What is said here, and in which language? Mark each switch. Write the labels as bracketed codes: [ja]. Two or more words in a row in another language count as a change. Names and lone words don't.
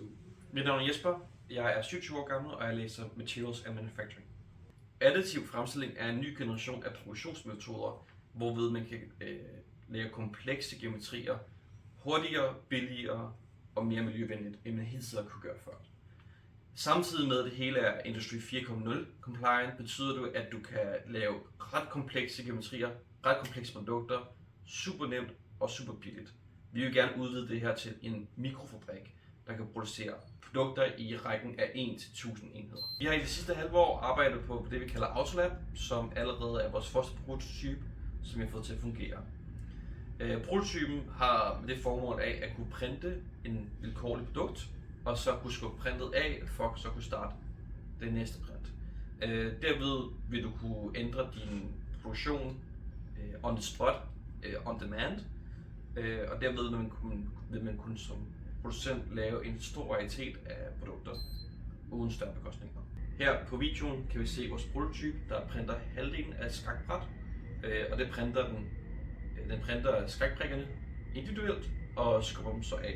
[da] Mit navn er Jesper, jeg er 27 år gammel, og jeg læser [en] Materials and Manufacturing. [da] Additiv fremstilling er en ny generation af produktionsmetoder, hvorved man kan lave komplekse geometrier hurtigere, billigere og mere miljøvenligt, end man hidtil kunne gøre før. Samtidig med at det hele er [en] Industry 4.0 compliant, [da] betyder det, at du kan lave ret komplekse geometrier, ret komplekse produkter, super nemt og super billigt. Vi vil gerne udvide det her til en mikrofabrik, der kan producere produkter i rækken af 1-1000 enheder. Vi har i det sidste halve år arbejdet på det, vi kalder Autolab, som allerede er vores første prototype, som vi har fået til at fungere. Prototypen har med det formål af at kunne printe en vilkårlig produkt, og så kunne skubbe printet af, for at så kunne starte det næste print. Derved vil du kunne ændre din produktion [en] on the spot, on demand, [da] og derved vil man kunne som producent lave en stor varietet af produkter uden større bekostninger. Her på videoen kan vi se vores prototype, der printer halvdelen af et skakbræt, og det printer den printer skakbrikkerne individuelt og skubber dem så af.